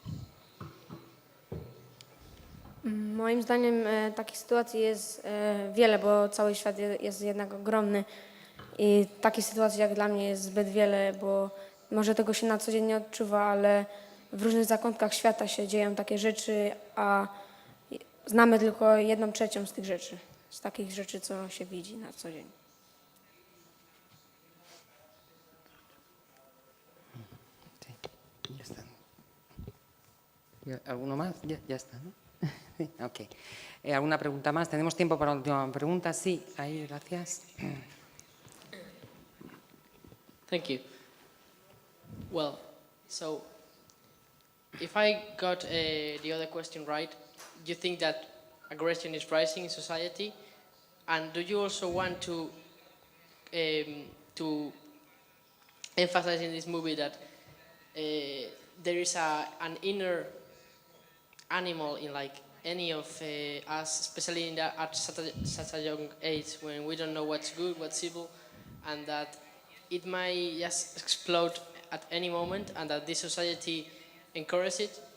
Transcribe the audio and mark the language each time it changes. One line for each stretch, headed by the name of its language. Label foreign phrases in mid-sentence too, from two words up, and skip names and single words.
Polish: Moim zdaniem takich sytuacji jest wiele, bo cały świat jest jednak ogromny i takich sytuacji jak dla mnie jest zbyt wiele, bo może tego się na co dzień nie odczuwa, ale w różnych zakątkach świata się dzieją takie rzeczy, a znamy tylko 1/3 z tych rzeczy, z takich rzeczy, co się widzi na co dzień.
Spanish: Ya está. ¿Alguno más? Ya está, ¿no? Ok. ¿Alguna pregunta más? ¿Tenemos tiempo para la última pregunta? Sí, ahí, gracias.
English: Thank you. Well, so if I got the other question right, you think that aggression is rising in society, and do you also want to emphasize in this movie that there is an inner animal in like any of us, especially at such a young age when we don't know what's good, what's evil, and that it might just explode at any moment, and that this society encourages it?